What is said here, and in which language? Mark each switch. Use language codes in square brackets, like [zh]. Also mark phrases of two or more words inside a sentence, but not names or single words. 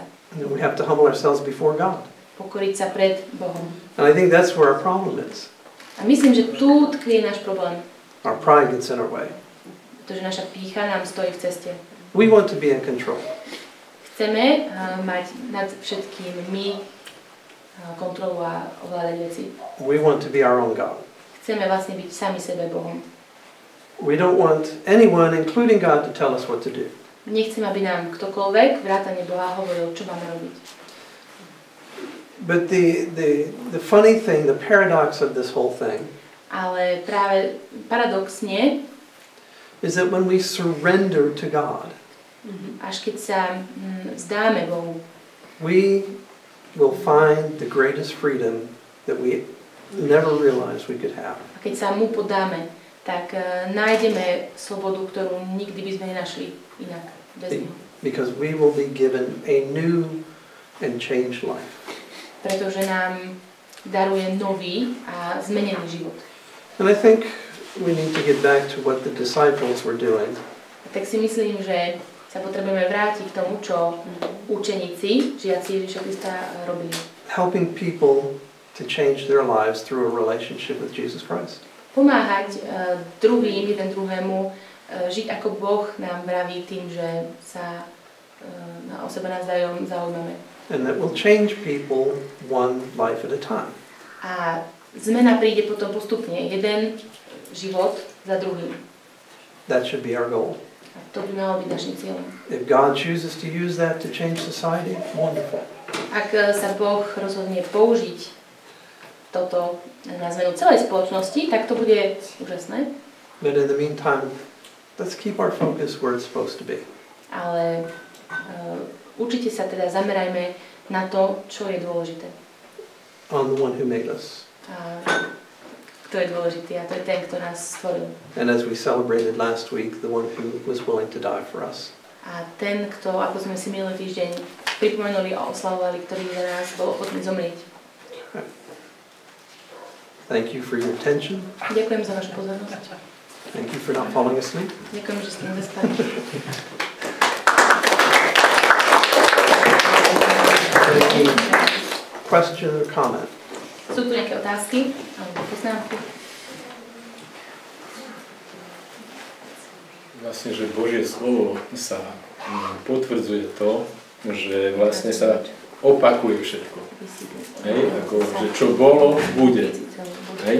[en] And we have to humble ourselves before God. [sk] Pokoriť sa pred Bohom. [en] And I think that's where our problem is. [sk] A myslím, že tu tkvie náš problém. [en] Our pride gets in our way. [sk] Pretože naša pýcha nám stojí v ceste. [en] We want to be in control. [sk] Chceme mať nad všetkým my kontrolu a ovládať veci. [en] We want to be our own God. [sk] Chceme vlastne byť sami sebe Bohom. [en] We don't want anyone, including God, to tell us what to do. [sk] Nechcem, aby nám ktokoľvek vrátane Boha hovoril, čo máme robiť. [en] But the funny thing, the paradox of this whole thing, [sk] ale práve paradoxne, [en] is that when we surrender to God, [sk] až keď sa vzdáme Bohu, [en] we will find the greatest freedom that we never realized we could have. [sk] A keď sa mu podáme, tak nájdeme slobodu, ktorú nikdy by sme nenašli inak bez neho. [en] Because we will be given a new and changed life. [sk] Pretože nám daruje nový a zmenený život. [en] And I think we need to get back to what the disciples were doing. [sk] A tak si myslím, že sa potrebujeme vrátiť k tomu, čo učeníci, žiaci Ježiša Krista robili. [en] Helping people to change their lives through a relationship with Jesus Christ. [sk] Pomáhať druhým, jeden druhému, žiť ako Boh nám vraví tým, že sa o seba navzájom zaujímame. [en] And that will change people one life at a time. [sk] A zmena príde potom postupne, jeden život za druhým. [en] That should be our goal. [sk] A to by malo byť našim cieľom. [en] If God chooses to use that to change society, wonderful. [sk] Ak sa Boh rozhodne použiť toto na zmenu celej spoločnosti, tak to bude úžasné. [en] But in the meantime, let's keep our focus where it's supposed to be. [sk] Ale určite sa teda zamerajme na to, čo je dôležité. [en] On the one who made us. [sk] Kto je dôležitý, a to je ten, kto nás stvoril. [en] And as we celebrated last week, the one who was willing to die for us. [sk] A ten, kto, ako sme si minulý týždeň pripomenuli a oslavovali, ktorý za nás bol ochotný zomrieť. [en] Thank you for your attention. [sk] Ďakujem za vašu pozornosť. [en] Thank you for not falling asleep. [sk] Ďakujem, že ste nezaspali. [en] Any question or comment? [sk] Sú tu nejaké otázky alebo poznámky? Vlastne, že Božie slovo sa potvrdzuje to, že vlastne sa opakuje všetko. Hej? Ako, že čo bolo, bude. Hej?